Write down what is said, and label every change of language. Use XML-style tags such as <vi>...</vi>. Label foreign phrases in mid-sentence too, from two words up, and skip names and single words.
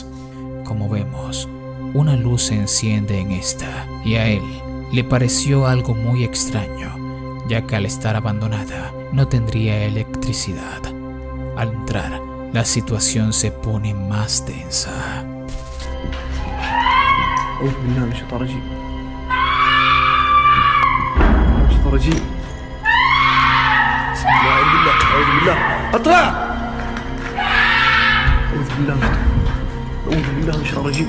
<es>Como vemos, una luz se enciende en esta y a él le pareció algo muy extraño, ya que al estar abandonada no tendría electricidad. Al entrar, la situación se pone más tensa.</es> <ar>أعوذ بالله من الشيطان الرجيم. الشيطان الرجيم. بسم الله أعوذ بالله أعوذ بالله أطلع. أعوذ بالله من الشيطان الرجيم.</ar>